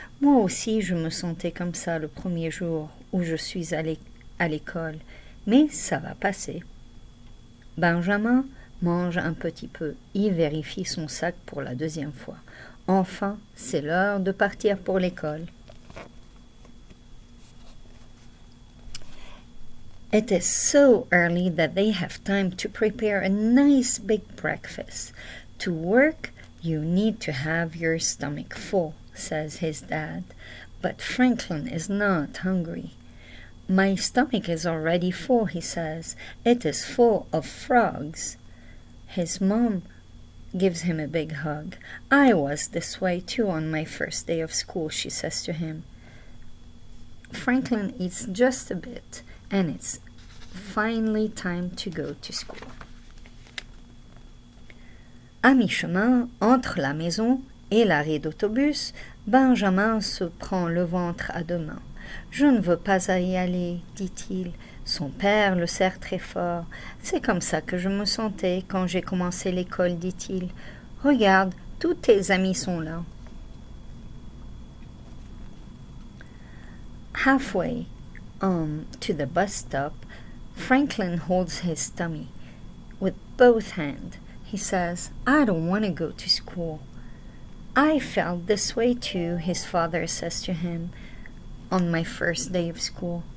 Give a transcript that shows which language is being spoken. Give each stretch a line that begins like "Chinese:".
French: Moi aussi, je me sentais comme ça le premier jour où je suis allée à l'école. Mais ça va passer. Benjamin mange un petit peu. Il vérifie son sac pour la deuxième fois. Enfin, c'est l'heure de partir pour l'école.
English: It is so early that they have time to prepare a nice big breakfast. To work, you need to have your stomach full, says his dad. But Franklin is not hungry. My stomach is already full, he says. It is full of frogs. His mom gives him a big hug. I was this way too on my first day of school, she says to him. Franklin eats just a bit, and it's finally time to go to school.
French: À mi-chemin, entre la maison et l'arrêt d'autobus, Benjamin se prend le ventre à deux mains. Je ne veux pas y aller, dit-il. Son père le serre très fort. C'est comme ça que je me sentais quand j'ai commencé l'école, dit-il. Regarde, tous tes amis sont là.
English: Halfway to the bus stop, Franklin holds his tummy with both hands. He says, I don't want to go to school. I felt this way too, his father says to him, on my first day of school.